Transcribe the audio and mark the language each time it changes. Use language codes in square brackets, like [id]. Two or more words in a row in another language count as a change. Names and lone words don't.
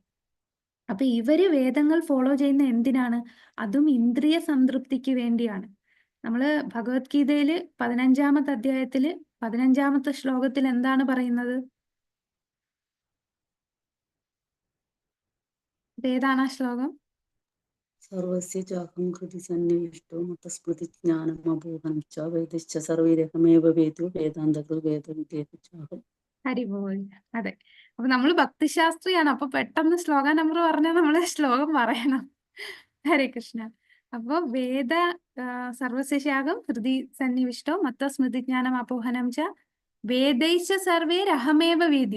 [ml] അപ്പൊ ഇവര് വേദങ്ങൾ ഫോളോ ചെയ്യുന്ന എന്തിനാണ്? അതും ഇന്ദ്രിയ സംതൃപ്തിക്ക് വേണ്ടിയാണ്. നമ്മള് ഭഗവത്ഗീതയില് 15ാമത്തെ അധ്യായത്തില് 15ാമത്തെ ശ്ലോകത്തിൽ എന്താണ് പറയുന്നത്? ഏതാണ് ആ ശ്ലോകം? [sa] സർവസ്യ ചാഹം ഹൃദി സന്നിവിഷ്ടോ മതസ്മൃതി ജ്ഞാനമബോധം ച വേദശ്ച സർവൈരഹമേവ വേദോ വേദാന്തകൃ വേദവിദ്യേതം. [ml] ഹരിബോൾ. അതെ, അപ്പൊ നമ്മൾ ഭക്തിശാസ്ത്രിയാണ്. അപ്പൊ പെട്ടെന്ന് ശ്ലോക നമ്പർ പറഞ്ഞാൽ നമ്മള് ശ്ലോകം പറയണം. [sa] ഹരേ കൃഷ്ണ. അപ്പൊ സർവസ്യശാഖം ഹൃദി സന്നിവിഷ്ടോ മത്ത സ്മൃതിജ്ഞാനം അപോഹനം ച വേദൈശ്ച സർവേ രഹമേവ വേദ്യോ.